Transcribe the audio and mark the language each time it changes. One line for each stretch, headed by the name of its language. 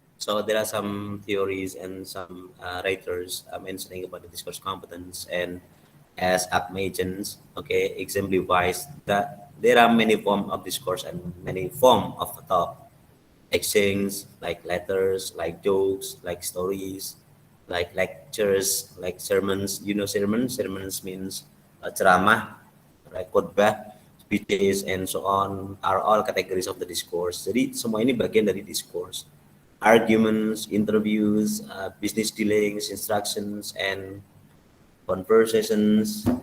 English: So there are some theories and some writers mentioning about the discourse competence, and as Ak mentions, okay, exemplifies that there are many forms of discourse and many form of talk exchange, like letters, like jokes, like stories, like lectures, like sermons. You know sermons? Sermons means
Indonesian: ceramah,
English: right?
Indonesian: Khotbah,
English: speeches, and so on are all categories of the discourse.
Indonesian: Jadi semua ini bagian dari discourse.
English: Arguments, interviews, business dealings, instructions, and conversations.